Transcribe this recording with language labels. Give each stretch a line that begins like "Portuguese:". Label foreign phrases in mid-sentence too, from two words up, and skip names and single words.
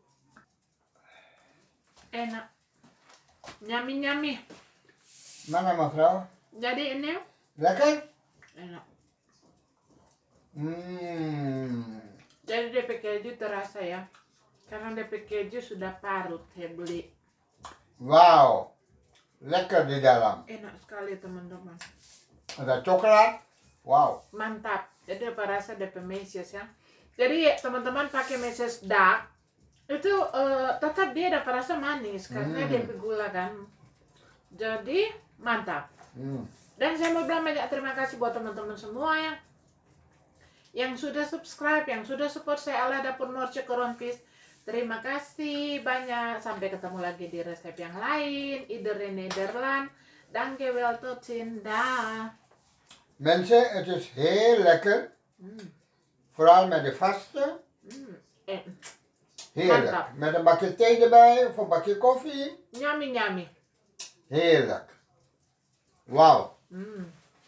Indonesian: Enak, nyami-nyami. Mana mevrouw? Jadi ini Lekker? enak. Mmm. Jadi DP keju terasa ya, karena DP keju sudah parut saya beli. Wauw, lekker di dalam. Enak sekali teman-teman. Ada coklat, wow. Mantap. Jadi apa rasa DP meses ya. Jadi teman-teman pakai meses dark Itu tetap dia dapat rasa manis karena dia gula kan. Jadi mantap. Dan saya mau bilang banyak terima kasih buat teman-teman semua yang sudah subscribe, yang sudah support saya Ala Dapur Norce Korompis. Terima kasih banyak. Sampai ketemu lagi di resep yang lain.
Dutch: Ieder in Nederland. Dankjewel tot ziens. Dah. Mensen, het is heel lekker. Vooral met de vaste. Heerlijk. Mantap. Met een bakje thee erbij of een bakje koffie.
English: Yummy, yummy.
Dutch: Heerlijk. Wauw.